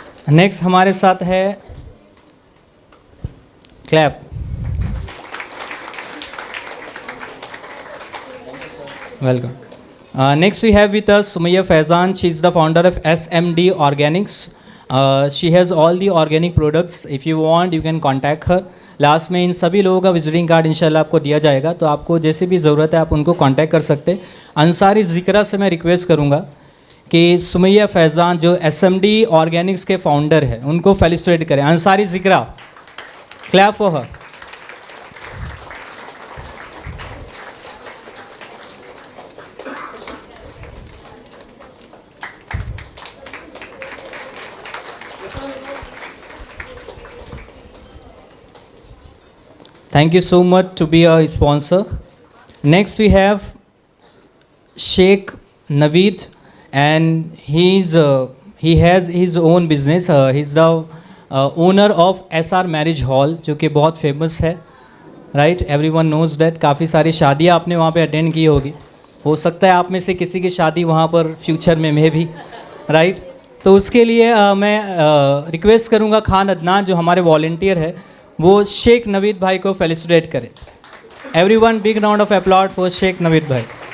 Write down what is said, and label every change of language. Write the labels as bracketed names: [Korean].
[Hindi] Next हमारे साथ है clap. [English] Welcome. Next we have with us Sumaiya Faizan. She is the founder of SMD Organics. She has all the organic products. If you want, you can contact her. [Hindi] Last में इन सभी लोगों का visiting card इंशाल्लाह आपको दिया जाएगा, तो आपको जैसे भी ज़रूरत है आप उनको कांटेक्ट कर सकते हैं। अंसारी ज़िक्रा से मैं रिक्वेस्ट करूँगा कि सुमैया फैज़ान जो SMD ऑर्गेनिक्स के फाउंडर है उनको फेलिसिटेट करें। [English] Ansari Zikra, clap for her. Thank you so much to be a sponsor. Next we have Sheikh Naveed and he has his own business. He's the owner of SR Marriage Hall [Hindi] जो कि बहुत famous है, [English] right? Everyone knows that. [Hindi] काफ़ी सारी शादियाँ आपने वहाँ पे अटेंड की होगी, हो सकता है आप में से किसी की शादी वहाँ पर फ्यूचर में भी, right? तो उसके लिए मैं रिक्वेस्ट करूँगा खान अदनान जो हमारे वॉल्टियर है वो शेख नवीद भाई को फेलिसिटेट करें। [English] Everyone big round of applause for Sheikh Naveed भाई।